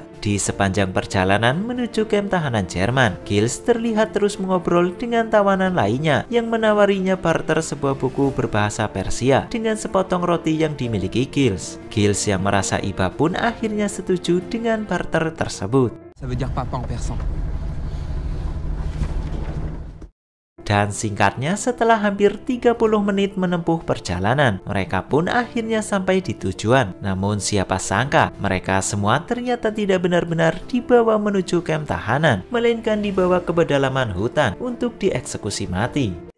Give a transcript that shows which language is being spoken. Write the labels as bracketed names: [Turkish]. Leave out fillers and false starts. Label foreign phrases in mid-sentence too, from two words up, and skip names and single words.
[Indonesian] Di sepanjang perjalanan menuju kamp tahanan Jerman, Gilles terlihat terus mengobrol dengan tawanan lainnya yang menawarinya barter sebuah buku berbahasa Persia dengan sepotong roti yang dimiliki Gilles. Gilles yang merasa iba pun akhirnya setuju dengan barter tersebut. [French] Ça veut dire papa en persan. [Indonesian] Dan singkatnya, setelah hampir 30 menit menempuh perjalanan, mereka pun akhirnya sampai di tujuan. Namun siapa sangka, mereka semua ternyata tidak benar-benar dibawa menuju kamp tahanan, melainkan dibawa ke pedalaman hutan untuk dieksekusi mati.